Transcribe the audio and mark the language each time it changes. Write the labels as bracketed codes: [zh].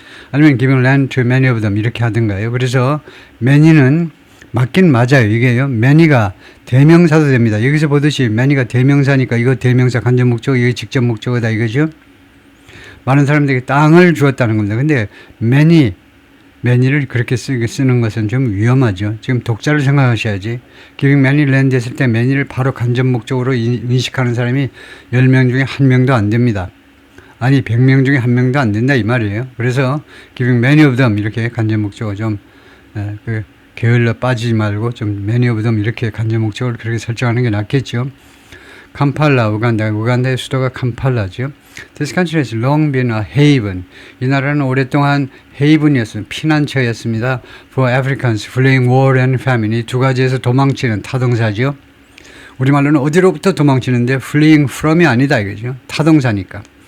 [ko] 아니면 [en] giving land to many of them [ko] 이렇게 하든가요. 그래서 many는 맞긴 맞아요. 이게요, many가 대명사도 됩니다. 여기서 보듯이 many가 대명사니까 이거 대명사 간접 목적어, 이거 직접 목적어다 이거죠. 많은 사람들에게 땅을 주었다는 겁니다. 근데 many를 그렇게 쓰는 것은 좀 위험하죠. 지금 독자를 생각하셔야지. [en] giving many land [ko] 했을 때 many를 바로 간접 목적으로 인식하는 사람이 10명 중에 1명도 안 됩니다. 아니 100명 중에 1명도 안 된다 이 말이에요. 그래서 [en] giving many of them [ko] 이렇게 간접 목적어 좀 게을러 빠지지 말고 좀 [en] many of them [ko] 이렇게 간접 목적을 그렇게 설정하는 게 낫겠죠. 캄팔라, 우간다의 수도가 캄팔라죠. [en] This country has long been a haven. [ko] 이 나라는 오랫동안 헤이븐이었습니다. 피난처였습니다. [en] For Africans fleeing war and famine. [ko] 이 두 가지에서 도망치는 타동사죠. 우리말로는 어디로부터 도망치는데 [en] fleeing from [ko] 이 아니다 이거죠. 타동사니까.